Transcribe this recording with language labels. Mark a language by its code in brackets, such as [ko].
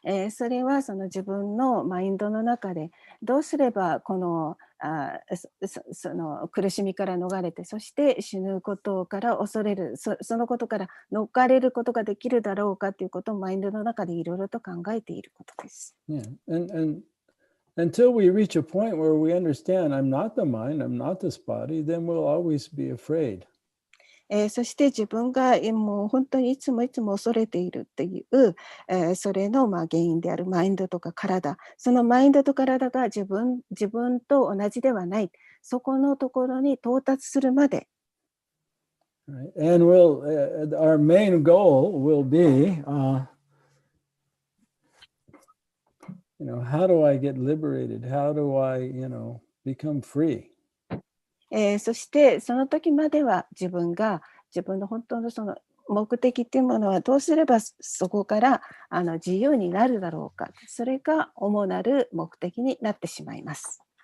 [ja] それはその自分のマインドの中でどうすればこのその苦しみから逃れて、そして死ぬことから恐れる、そのことから逃れることができるだろうかということをマインドの中でいろいろと考えていることです。 [en] Yeah. And until we reach a point where we understand I'm not the mind, I'm not this body, then we'll always be afraid. [ja] そして自分がもう本当にいつも恐れているっていう、それの原因であるマインドとか体、そのマインドと体が自分と同じではない、そこのところに到達するまで。 [en] Right? And our main goal will be, how do I get liberated? How do I, become free? [ja] そしてその時までは自分の本当のその目的っていうものはどうすればそこから自由になるだろうか、それが主なる目的になってしまいます。